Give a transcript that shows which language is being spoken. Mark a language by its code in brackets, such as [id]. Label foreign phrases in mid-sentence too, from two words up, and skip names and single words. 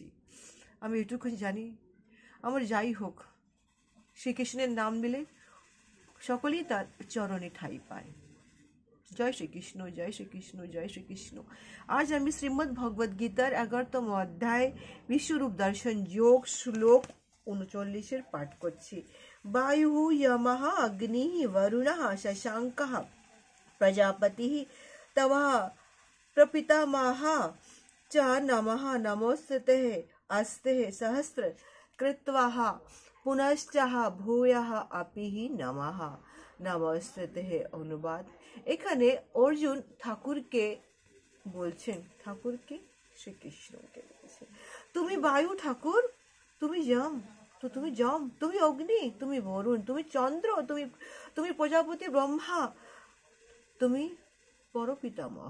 [bn] আমি এটুকু জানি, আমার যাই হোক শ্রীকৃষ্ণের নাম নিলে সকলেই তার চরণে ঠাঁই পায়। জয় শ্রীকৃষ্ণ, জয় শ্রীকৃষ্ণ, জয় শ্রীকৃষ্ণ। আজ আমি শ্রীমদ্ ভগবদ গীতার 11তম অধ্যায় বিশ্বরূপ দর্শন যোগ শ্লোক 39 পাঠ করছি। [sa] বায়ু यमः अग्निः वरुणः शशाङ्कः प्रजापतिः तवः प्रपितामहः च नमः नमोस्तुते अस्ते सहस्र कृत्वाः पुनश्चः भूयः अपिः नमः नमस्ते। [bn] অনুবাদ, এখানে অর্জুন ঠাকুরকে বলছেন, ঠাকুরকে শ্রীকৃষ্ণকে বলছেন, তুমি বায়ু ঠাকুর, তুমি যম, তুমি যম, তুমি অগ্নি, তুমি বরুণ, তুমি চন্দ্র, তুমি প্রজাপতি ব্রহ্মা, তুমি পরপিতামহ।